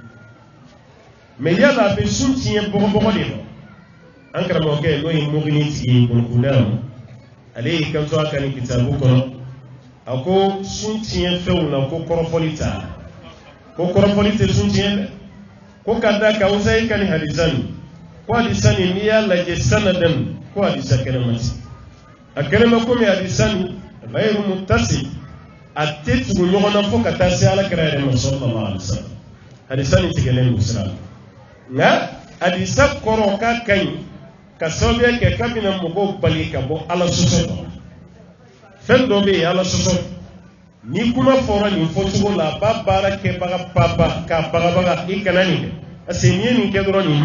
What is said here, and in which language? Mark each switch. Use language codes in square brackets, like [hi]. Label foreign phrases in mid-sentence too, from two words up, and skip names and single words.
[bm] mais yala a bɛ sun tiɲɛ bɔgɔbɔgɔ de la an karamɔgɔkɛ n'o ye mɔgɔni tigi ye kɔnɔkundara ale y'i kanto a ka nin kitabu kɔnɔ a ko sun tiɲɛ fɛnw na ko kɔrɔfɔli t'a ko kɔrɔfɔli tɛ sun tiɲɛ dɛ ko ka da ka Uzayi ka nin hadisa nin ko hadisa nin n'i y'a lajɛ sanadan ko hadisa kɛnɛma ti a kɛnɛma komi hadisa nin [ar] غير متصل [bm] a tɛ tugu ɲɔgɔn na fo ka taa se alakira yɛrɛ ma [ar] صلى الله عليه وسلم [bm] hadisa nin tigɛlen don sira la nka hadisa kɔrɔ k'a ka ɲi ka sababuya kɛ k'a bɛna mɔgɔw bali ka bɔ ala sɔsɔ kɔnɔ fɛn dɔ bɛ yen ala sɔsɔ ni kuma fɔra nin fɔcogo la a b'a baara kɛbaga papa k'a bagabaga i kana nin kɛ parce que n'i ye nin kɛ dɔrɔn nin